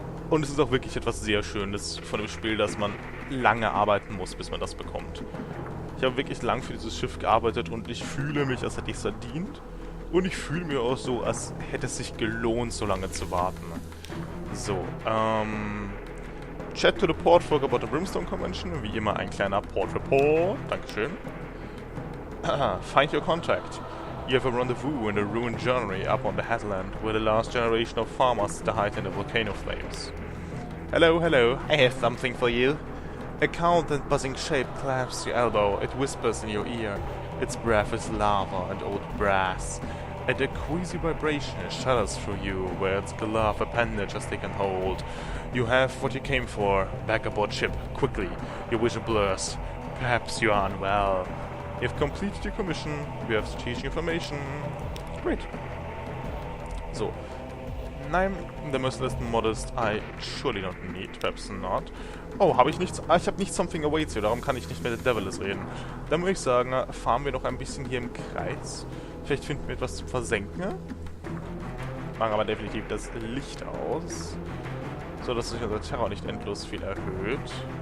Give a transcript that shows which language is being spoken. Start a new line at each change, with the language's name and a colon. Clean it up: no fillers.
German: Und es ist auch wirklich etwas sehr Schönes von dem Spiel, dass man lange arbeiten muss, bis man das bekommt. Ich habe wirklich lang für dieses Schiff gearbeitet und ich fühle mich, als hätte ich es verdient. Und ich fühle mich auch so, als hätte es sich gelohnt, so lange zu warten.
English: So, Chat to the Port folk about the Brimstone Convention.
German: Wie immer ein kleiner Port Report. Dankeschön.
English: Find your contact. You have a rendezvous in a ruined journey up on the headland, where the last generation of farmers died in the volcano flames. Hello, hello, I have something for you. A cold and buzzing shape clasps your elbow. It whispers in your ear. Its breath is lava and old brass. And a queasy vibration shudders through you, where its glove appendage has taken hold. You have what you came for. Back aboard ship, quickly. Your vision blurs. Perhaps you are unwell. You've completed your commission. You have strategic information. Great. So.
German: Nein,
English: the merciless modest I surely don't need. Perhaps not.
German: Oh, habe ich nichts? Ah, ich habe nicht Something Awaits you, darum kann ich nicht mit der Devilis reden. Dann würde ich sagen, fahren wir noch ein bisschen hier im Kreis. Vielleicht finden wir etwas zum Versenken. Machen aber definitiv das Licht aus, so dass sich unser Terror nicht endlos viel erhöht.